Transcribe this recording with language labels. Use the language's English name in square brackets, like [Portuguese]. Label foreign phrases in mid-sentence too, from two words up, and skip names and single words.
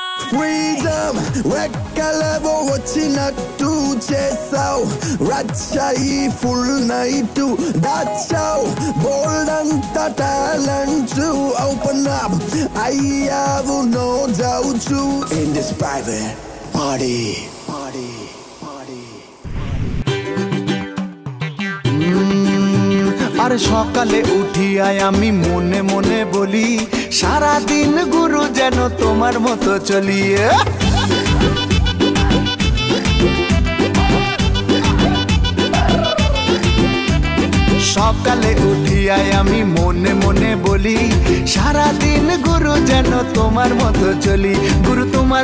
[Telugu] freedom రెక్కలవో వచ్చినట్టు చేసావు రచ్చాయి [English] full night [Telugu] దాచావు బోల్డ్ అంత టాలెంట్ [English] open up [Telugu] అయ్యావు [English] no doubt in this private party [Bangla] আর সকালে উঠিয়াই আমি মনে মনে বলি সারা দিন গুরু যেন তোমার মতো চলি সকালে উঠিয়াই আমি মনে মনে বলি সারা দিন গুরু যেন তোমার মতো চলি গুরু তোমার